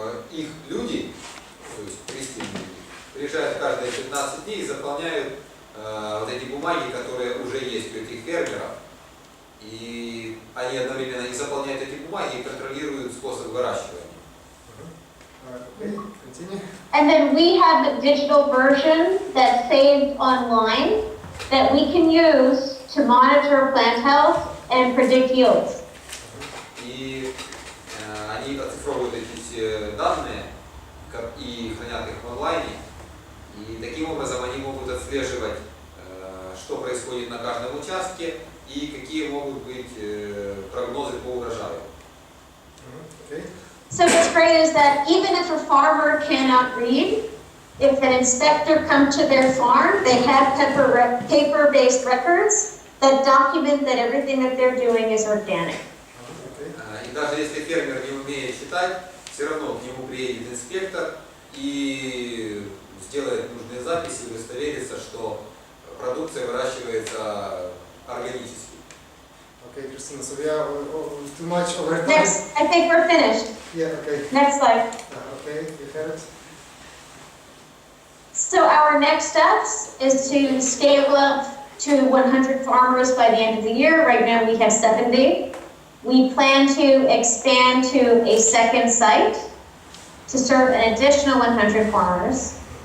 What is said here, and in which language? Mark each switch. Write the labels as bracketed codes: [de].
[ru] И их люди, то есть 300 люди, приезжают каждые 15 дней и заполняют вот эти бумаги, которые уже есть у этих фермеров, и они одновременно и заполняют эти бумаги и контролируют способ выращивания. [en] Okay, continue. And then we have the digital version that's saved online that we can use to monitor plant health and predict yields. [ru] И они оцифровывают эти все данные и хранят их в онлайне. И таким образом они могут отслеживать, что происходит на каждом участке и какие могут быть прогнозы по урожаю. [en] Okay. So what's great is that even if a farmer cannot read, if an inspector comes to their farm, they have paper-based records that document that everything that they're doing is organic. [ru] И даже если фермер не умеет читать, все равно к нему приедет инспектор и сделает нужные записи и удостоверится, что продукция выращивается органически. [en] Okay, Christina, so we are too much over time. Next, I think we're finished. Yeah, okay. Next slide. Okay, you have it. So our next steps is to scale up to 100 farmers by the end of the year. Right now we have 70. We plan to expand to a second site to serve an additional 100 farmers.